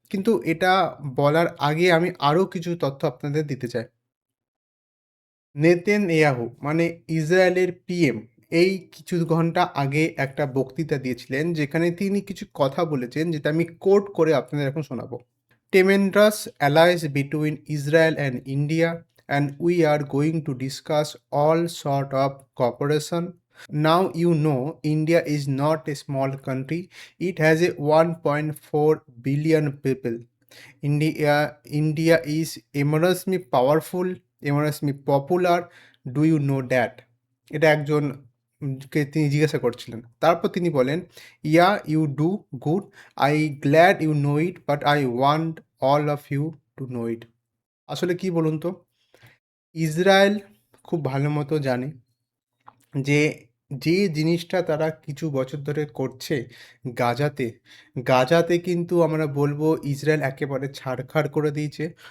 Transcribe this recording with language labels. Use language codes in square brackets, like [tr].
[bn] কিন্তু এটা বলার আগে আমি আরও কিছু তথ্য আপনাদের দিতে চাই। নেতানিয়াহু মানে ইসরায়েলের পিএম এই কিছু ঘন্টা আগে একটা বক্তৃতা দিয়েছিলেন, যেখানে তিনি কিছু কথা বলেছেন, যেটা আমি কোট করে আপনাদের এখন শোনাবো। [en] Tremendous allies between Israel and India, and we are going to discuss all sort of cooperation. Now you know India is not a small country. It has a 1.4 billion people. India is enormously powerful, enormously popular. Do you know that? [bn] এটা একজন কে তিনি জিজ্ঞাসা করছিলেন। তারপর তিনি বলেন, [en] Yeah you do good, I glad you know it, but I want all of you to know it. [bn] আসলে কি বলুন তো, ইসরায়েল খুব ভালো মতো জানে যে যে জিনিসটা তারা কিছু বছর ধরে করছে গাজাতে, গাজাতে কিন্তু আমরা বলবো ইসরায়েল একেবারে ছারখার করে দিয়েছে।